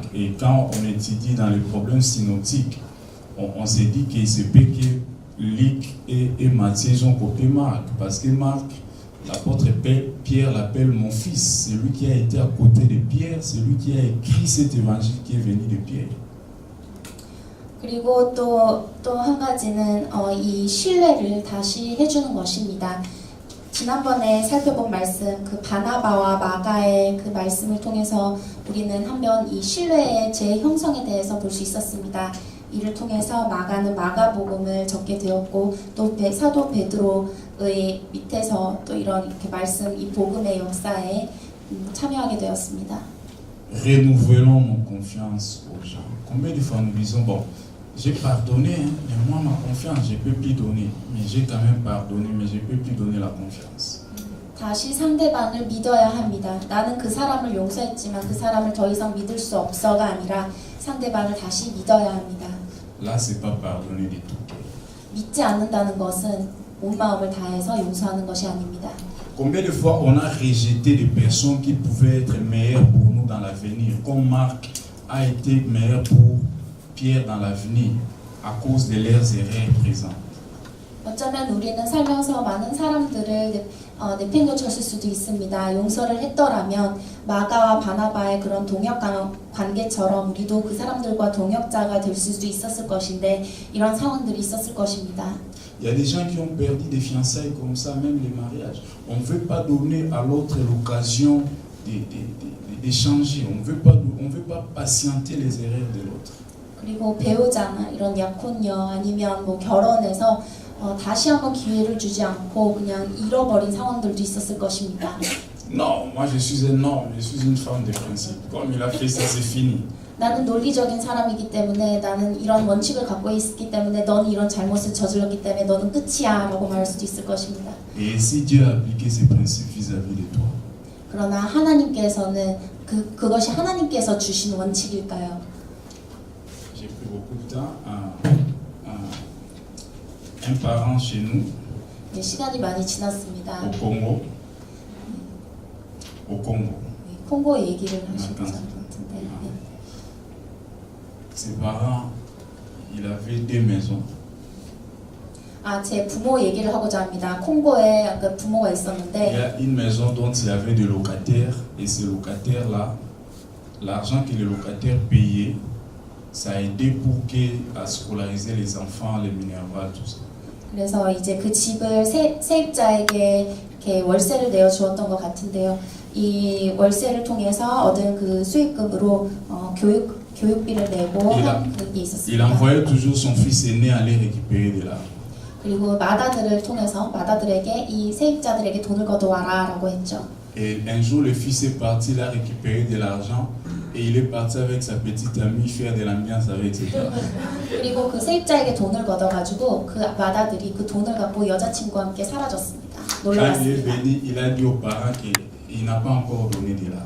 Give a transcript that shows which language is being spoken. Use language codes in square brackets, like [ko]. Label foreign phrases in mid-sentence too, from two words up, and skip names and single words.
[fr] Et quand on étudie dans les problèmes synoptiques, on s'est dit qu'il se peut que Luc et Matthieu ont copié Marc. Parce que Marc, l'apôtre Pierre l'appelle mon fils. C'est lui qui a été à côté de Pierre. C'est lui qui a écrit cet évangile qui est venu de Pierre. [ko] 그리고 또 한 가지는 이 신뢰를 다시 해주는 것입니다. 지난번에 살펴본 말씀, 그 바나바와 마가의 그 말씀을 통해서 우리는 한번 이 신뢰의 재형성에 대해서 볼 수 있었습니다. 이를 통해서 마가는 마가복음을 적게 되었고 또 사도 베드로의 밑에서 또 이런 이렇게 말씀, 이 복음의 역사에 참여하게 되었습니다. [fr] Renouvelons nos confiances aux gens. Combien de fois nous disons bon, j'ai pardonné, mais moi ma confiance, je ne peux plus donner. Mais j'ai quand même pardonné, mais je ne peux plus donner la confiance. [ko] 다시 상대방을 믿어야 합니다. 나는 그 사람을 용서했지만 그 사람을 더 이상 믿을 수 없어가 아니라 상대방을 다시 믿어야 합니다. [fr] Là, c'est pas pardonner du tout. [ko] 믿지 않는다는 것은 온 마음을 다해서 용서하는 것이 아닙니다. [fr] Combien de fois on a rejeté des personnes qui pouvaient être meilleures pour nous dans l'avenir, comme Marc a été meilleur pour Pierre dans l'avenir à cause de leurs erreurs présentes. [ko] 어쩌면 우리는 살면서 많은 사람들을 내팽개쳤을 수도 있습니다. 용서를 했더라면 마가와 바나바의 그런 동역 관계처럼 우리도 그 사람들과 동역자가 될 수도 있었을 것인데 이런 상황들이 있었을 것입니다. [fr] Il y a des gens qui ont perdu des fiançailles comme ça, même les mariages. On ne veut pas donner à l'autre l'occasion d'échanger. On ne veut pas patienter les erreurs de l'autre. [ko] 그리고 배우자나 이런 약혼녀 아니면 뭐 결혼해서 다시 한번 기회를 주지 않고 그냥 잃어버린 상황들도 있었을 것입니다. [fr] Non, moi je suis un homme, je suis une femme de principe. Comme il a fait ça, c'est fini. [ko] 나는 논리적인 사람이기 때문에 나는 이런 원칙을 갖고 있기 때문에 너는 이런 잘못을 저질렀기 때문에 너는 끝이야 라고 말할 수도 있을 것입니다. [fr] Et si Dieu a appliqué ses principes vis-à-vis de toi? [ko] 그러나 하나님께서는 그것이 하나님께서 주신 원칙일까요? [fr] J'ai pris beaucoup de temps. Un parent chez nous, [ko] 네, 시간이 많이 지났습니다. [fr] au Congo, [ko] 콩고 얘기를 하시는 것 같은데 네. [fr] ses parents, il avait 2 maisons. [ko] 제 부모 얘기를 하고자 합니다. 콩고에 부모가 [fr] Il y [ko] 있었는데 [fr] a une maison dont il y avait des locataires, et ces locataires-là, l'argent que les locataires payaient, ça a aidé à scolariser les enfants, les minervales, tout ça. [ko] 그래서 이제 그 집을 세입자에게 이렇게 월세를 내어 주었던 것 같은데요. 이 월세를 통해서 얻은 그 수익금으로 교육비를 내고 한 그게 [fr] Il [ko] 있었습니다. [fr] envoyait toujours son fils aîné aller récupérer de l'argent. [ko] 그리고 마다들을 통해서 마다들에게 이 세입자들에게 돈을 걷어와라라고 했죠. [fr] Et un jour, le fils est parti là récupérer de l'argent et il est parti avec sa petite amie faire de l'ambiance avec cet argent. [ko] 그리고 그 세입자에게 돈을 걷어가지고 그 마다들이 그 돈을 갖고 여자친구와 함께 사라졌습니다. 놀러 [fr] Quand il est [ko] 갔습니다. [fr] venu, il a dit aux parents qu'il n'a pas encore donné de l'argent.